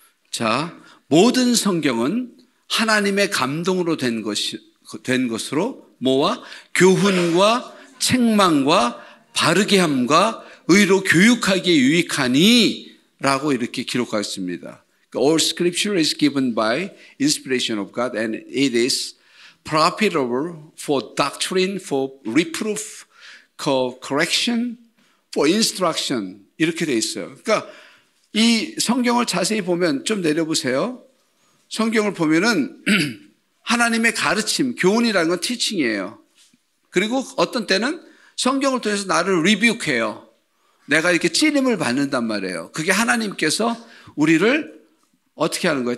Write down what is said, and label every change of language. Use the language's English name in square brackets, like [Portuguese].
[Korean] 자, 모든 성경은 하나님의 감동으로 된 것으로 뭐와 교훈과 책망과 바르게 함과 의로 교육하기에 유익하니 라고 이렇게 기록하였습니다. [English] All scripture is given by inspiration of God and it is profitable for doctrine, for reproof, for correction, for instruction [Korean] 이렇게 돼 있어요. 그러니까 이 성경을 자세히 보면 좀 내려보세요. 성경을 보면은 하나님의 가르침, 교훈이라는 건 티칭이에요. 그리고 어떤 때는 성경을 통해서 나를 리뷰해요. 내가 이렇게 찌림을 받는단 말이에요. 그게 하나님께서 우리를 어떻게 하는 거예요?